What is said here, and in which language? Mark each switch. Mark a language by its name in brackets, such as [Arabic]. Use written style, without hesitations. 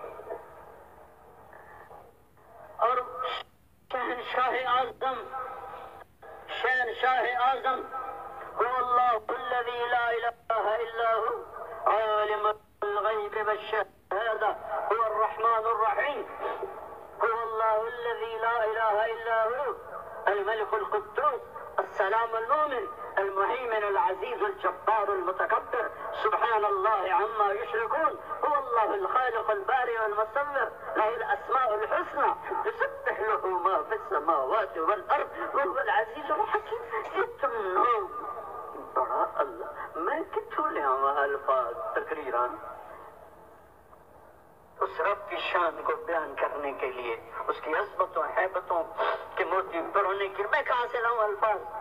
[Urdu] اور شہنشاہ اعظم, شہنشاہ اعظم [Arabic] هو اللہ الذی لا الہ الا هو عالم الغیب والشہادہ هو الرحمن الرحیم. هو اللہ الذی لا الہ الا هو الملك القدوس السلام المؤمن المهيمن العزيز الجبار المتكبر سبحان الله عما يشركون. هو الله الخالق البارئ المصور له الأسماء الحسنى يسبح له ما في السماوات والأرض وهو العزيز الحكيم. [Urdu] اتنا بڑا اللہ, [Punjabi] میں کتوں لے آواں [Urdu] الفاظ تقریران اس رب کی شان کو بیان کرنے کے لیے, اس کی عظمتوں ہیبتوں کے موتی پڑھنے کی, میں کہاں سے لاؤں الفاظ.